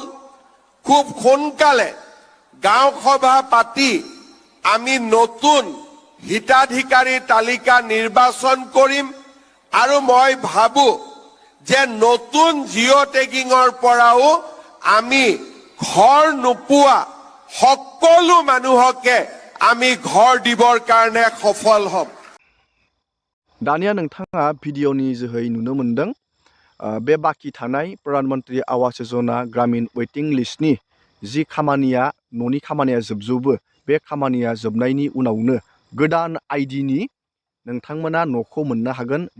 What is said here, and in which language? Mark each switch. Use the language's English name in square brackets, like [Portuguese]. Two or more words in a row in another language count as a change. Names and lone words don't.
[Assamese] খুব সোনকালে গাঁও সভা পাতি আমি নতুন হিতাধিকাৰীৰ তালিকা নিৰ্বাচন কৰিম। আৰু মই ভাবো যে নতুন [English] geo tagging [Assamese] পৰাও আমি ঘৰ নোপোৱা সকলো মানুহকে আমি ঘৰ দিবৰ কাৰণে সফল হ'ম। [Bodo] दानिया नोंथाङा भिडिअनि जोहै नुनो मोनदों बे बाखि थानाय प्रधान मन्त्रि आवास योजना ग्रामीण [English] waiting list [Bodo] जि खामानिया न'नि खामानिया जोबजोबो, बे खामानिया जोबनायनि उनावनो गोदान आइडिनि नोंथांमोना न'खौ मोननो हागोन।